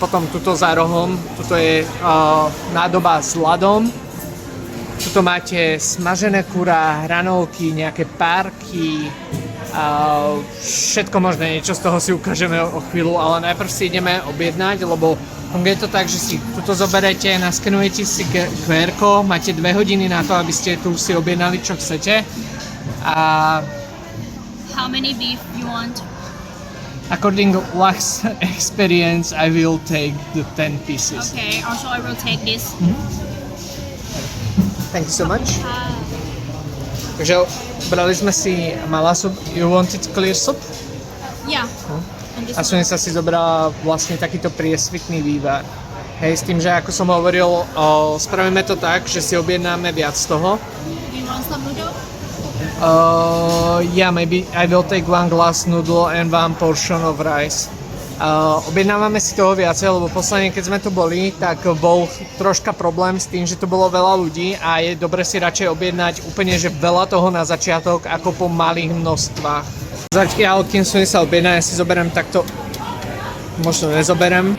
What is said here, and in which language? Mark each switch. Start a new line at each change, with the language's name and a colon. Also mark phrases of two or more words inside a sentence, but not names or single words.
Slovak: potom tuto za rohom, tuto je nádoba s ľadom, tuto máte smažené kurá, hranolky, nejaké párky, všetko možné, niečo z toho si ukážeme o chvíľu, ale najprv si ideme objednať, lebo funguje to tak, že si tuto zoberete, naskenujete si QR, máte 2 hodiny na to, aby ste tu si objednali, čo chcete. A
English: How many beef you want? according to last experience, I will take the 10 pieces. Okay, also I will take this. Thank you so much.
Slovak: Takže brali sme si mala soup.
English: You wanted clear soup? Yeah.
Slovak: A Sunisa si zobrala vlastne takýto priesvitný vývar. Hej, s tým, že ako som hovoril, spravíme to tak, že si objednáme viac z toho.
English: Do you want some noodle? Yeah, maybe I will take one glass noodle and one portion of rice.
Slovak: Objednávame si toho viacej, lebo posledne, keď sme tu boli, tak bol troška problém s tým, že tu bolo veľa ľudí a je dobre si radšej objednať úplne, že veľa toho na začiatok, ako po malých množstvách. Zatiaľ, kým Sunisa objedná, ja si zoberiem takto, možno nezoberiem.